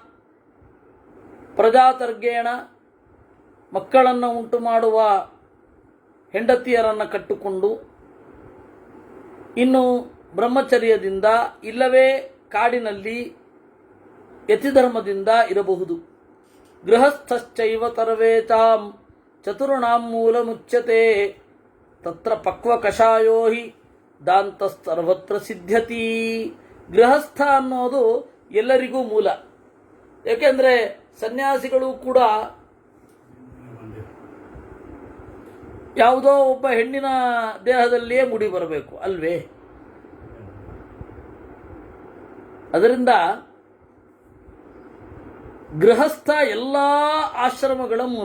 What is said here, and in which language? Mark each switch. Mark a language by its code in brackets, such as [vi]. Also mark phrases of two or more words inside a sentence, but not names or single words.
[kn] ಪ್ರಜಾತರ್ಗೇಣ ಮಕ್ಕಳನ್ನು ಉಂಟು ಮಾಡುವ ಹೆಂಡತಿಯರನ್ನು ಕಟ್ಟಿಕೊಂಡು, ಇನ್ನು ಬ್ರಹ್ಮಚರ್ಯದಿಂದ ಇಲ್ಲವೇ ಕಾಡಿನಲ್ಲಿ ಯತಿಧರ್ಮದಿಂದ ಇರಬಹುದು. [sa] ಗೃಹಸ್ಥಶ್ಚೈವ ಸರ್ವೇಚಾಂ ಚತುರ್ಣಾಂ ಮೂಲ ಮುಚ್ಯತೆ ತತ್ರ ಪಕ್ವ ಕಷಾಯೋ ಹಿ ದಾಂತ ಸರ್ವತ್ರ ಸಿದ್ಧ್ಯತಿ. [kn] ಗೃಹಸ್ಥ ಅನ್ನೋದು ಎಲ್ಲರಿಗೂ ಮೂಲ. ಏಕೆಂದರೆ ಸನ್ಯಾಸಿಗಳು ಕೂಡ ಯಾವುದೋ ಒಬ್ಬ ಹೆಣ್ಣಿನ ದೇಹದಲ್ಲಿಯೇ ಮುಡಿ ಬರಬೇಕು ಅಲ್ವೇ? ಅದರಿಂದ ಗೃಹಸ್ಥ ಎಲ್ಲ ಆಶ್ರಮಗಳ ಮೂಲ.